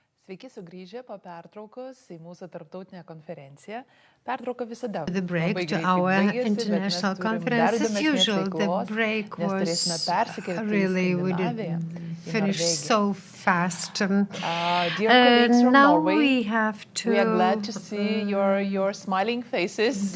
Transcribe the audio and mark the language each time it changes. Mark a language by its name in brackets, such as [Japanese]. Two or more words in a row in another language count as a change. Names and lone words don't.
[Lithuanian] Sveiki sugrįžę po pertraukos į mūsų tarptautinę konferenciją. Pertrauka visada. [English] The break to our international conference. As usual, the break was really, we didn't finish so fast. Now we have to... We are glad to see your smiling faces.